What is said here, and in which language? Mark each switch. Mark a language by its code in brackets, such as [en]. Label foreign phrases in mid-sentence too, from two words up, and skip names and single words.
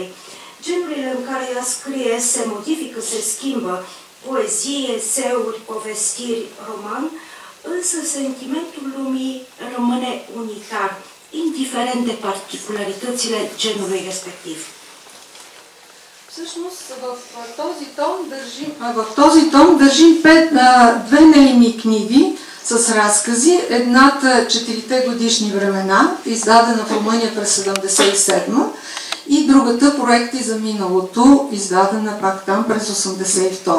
[ro] Genurile în care ea scrie se modifică, se schimbă, poezie, eseuri, povestiri, roman, însă sentimentul lumii rămâne unitar, indiferent de particularitățile genului respectiv. [bg] Всъщност в този том държим две нейни книги с разкази. Едната "Четирите годишни времена", издадена в Румъния през 1977, и другата "Проекти за миналото", издадена пак там през 1982.